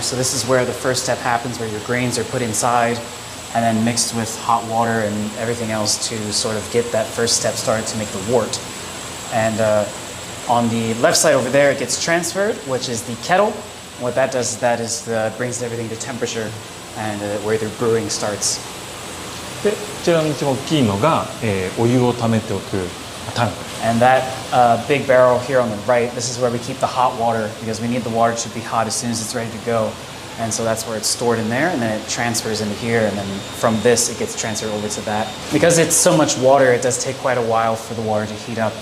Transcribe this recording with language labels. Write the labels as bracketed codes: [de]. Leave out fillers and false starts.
[en] So this is where the first step happens, where your grains are put inside and then mixed with hot water and everything else to sort of get that first step started to make the wort. And on the left side over there, it gets transferred, which is the kettle. What that does is that brings everything to temperature and where the brewing starts. [ja] でこちらの一番大きいのが、お湯を溜めておくタンク [en] And that big barrel here on the right, this is where we keep the hot water, because we need the water to be hot as soon as it's ready to go. And so that's where it's stored in there, and then it transfers into here, and then from this it gets transferred over to that. Because it's so much water, it does take quite a while for the water to heat up.